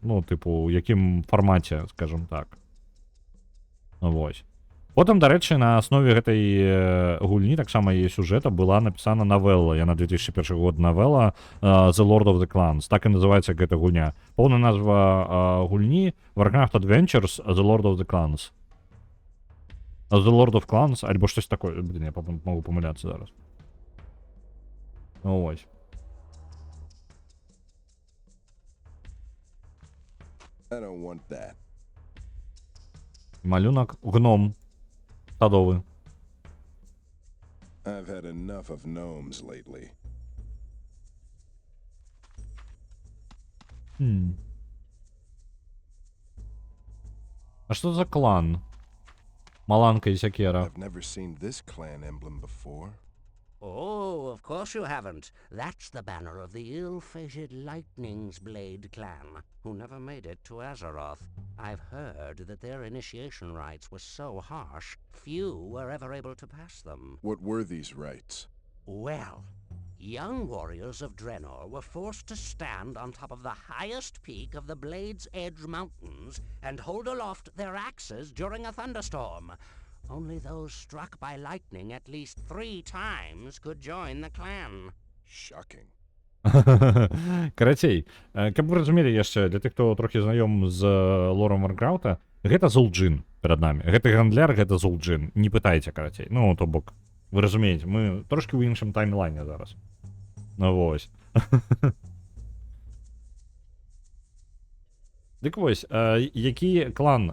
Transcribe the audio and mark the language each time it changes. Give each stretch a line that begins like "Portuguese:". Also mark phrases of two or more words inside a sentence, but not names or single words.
Belarusian: Ну, тыпу, у якім фармаце, скажем так. Вось. Потым, дарэчы, на аснове гэтай гульні, таксама яе сюжэта, была напісана навелла. Яна 2001 год навелла The Lord of the Clans. Так і называецца гэта гульня. Поўная назва гульні Warcraft Adventures The Lord of the Clans. The Lord of Clans, альбо штось такое.
Russian: Блин, я могу
Belarusian: памыляцца зараз. Вось.
English: I don't want that.
Belarusian: Малюнак гном садовы.
English: I've had enough of gnomes lately.
Russian: А что за клан?
Belarusian: Маланка и Сякера.
English: I've never seen this clan emblem before. Oh, of course you haven't. That's the banner of the ill-fated Lightning's Blade clan, who never made it to Azeroth. I've heard that their initiation rites were so harsh, few were ever able to pass them. What were these rites? Well, young warriors of Draenor were forced to stand on top of the highest peak of the Blade's Edge Mountains and hold aloft their axes during a thunderstorm. Only those struck by lightning at least 3 times could join the clan. Shocking.
Belarusian: Карацей, каб вы разумелі яшчэ, для тых, хто трохі знаём з лором Warcraft'а, гэта Zul'jin перад намі. Гэты гандляр, гэта Zul'jin. Не пытайце, карацей. Ну, то бок, вы разумееце, мы трошкі ў іншым таймлайне зараз. Ну вось. Дык вось, які клан?